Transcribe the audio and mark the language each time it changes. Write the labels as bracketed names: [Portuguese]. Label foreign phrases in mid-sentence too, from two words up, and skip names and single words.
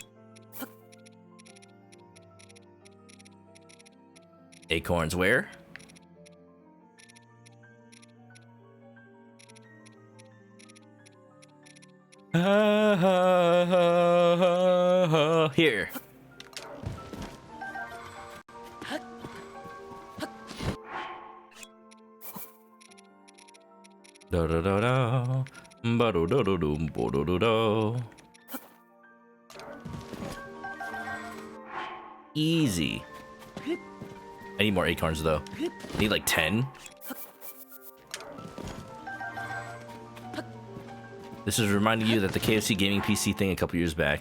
[English] Acorns where? Here. Da da da da. Ba do do do do bo do do do. Easy. I need more acorns though. I need like 10. This is reminding you that the KFC gaming PC thing a couple years back.